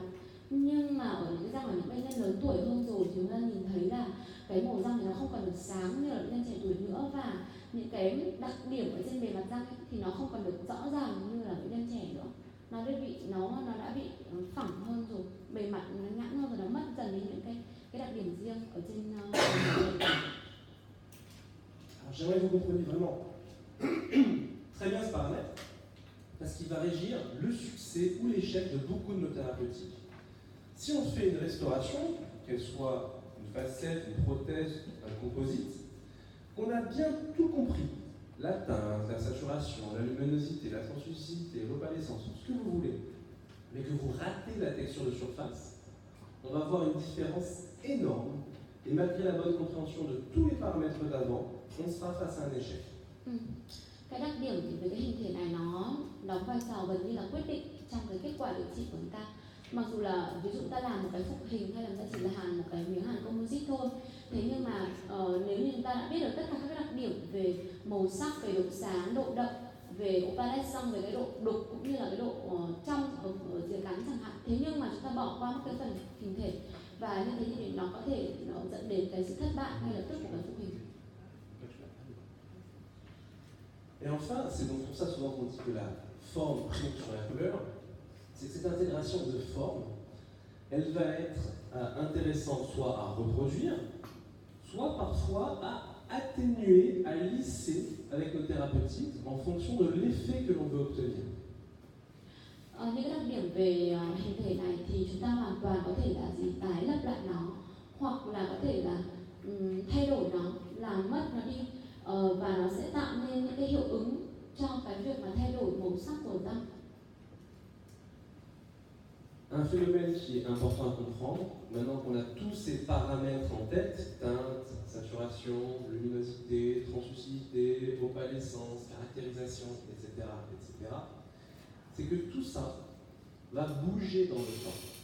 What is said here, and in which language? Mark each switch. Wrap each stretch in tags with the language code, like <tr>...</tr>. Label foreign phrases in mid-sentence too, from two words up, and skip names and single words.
<vi>Nhưng mà ở những cái răng ở những bệnh nhân lớn tuổi hơn rồi thì chúng ta nhìn thấy là cái màu răng thì nó không còn được sáng như là bệnh nhân trẻ tuổi nữa, và những cái đặc điểm ở trên bề mặt răng ấy, thì nó không còn được rõ ràng như là bệnh nhân trẻ nữa. Nó đã bị phẳng hơn rồi, bề mặt nó nhẵn hơn rồi, nó mất dần đi những cái đặc điểm riêng ở trên</vi> <fr>Alors, j'aimerais que vous compreniez vraiment très bien ce paramètre, parce qu'il va régir le succès ou l'échec de beaucoup de nos thérapeutiques. Si on fait une restauration, qu'elle soit une facette, une prothèse, un composite, qu'on a bien tout compris, la teinte, la saturation, la luminosité, la translucidité, l'opalescence, tout ce que vous voulez, mais que vous ratez la texture de surface, on va avoir une différence énorme, et malgré la bonne compréhension de tous les paramètres d'avant, on sera face à un échec.</fr> <vi>Cái đặc điểm về cái hình thể này nó đóng vai trò gần như là quyết định trong cái kết quả điều trị của chúng ta. Mặc dù là ví dụ ta làm một cái phục hình hay là chúng ta chỉ là hàn một cái miếng hàn composite thôi, thế nhưng mà nếu như chúng ta đã biết được tất cả các đặc điểm về màu sắc, về độ sáng, độ đậm, về opalescence, về cái độ đục cũng như là cái độ trong ở dưới cắn chẳng hạn, thế nhưng mà chúng ta bỏ qua một cái phần hình thể, và như thế thì nó có thể dẫn đến cái sự thất bại ngay lập tức của cái phục hình.</vi> <fr>Et enfin, c'est donc pour ça souvent qu'on dit que la forme prime sur la couleur, c'est que cette intégration de forme, elle va être intéressante soit à reproduire, soit parfois à atténuer, à lisser avec nos thérapeutiques en fonction de l'effet que l'on veut obtenir.</fr> <vi>Những cái đặc điểm về hình thể này thì chúng ta hoàn toàn có thể là tái lập lại nó, hoặc là có thể là thay đổi nó, làm mất nó đi, và nó sẽ tạo nên những cái hiệu ứng cho cái việc mà thay đổi màu sắc của răng.</vi> <fr>Un phénomène qui est important à comprendre, maintenant qu'on a tous ces paramètres en tête, teinte, saturation, luminosité, translucidité, opalescence, caractérisation, etc., c'est que tout ça va bouger dans le temps.</fr>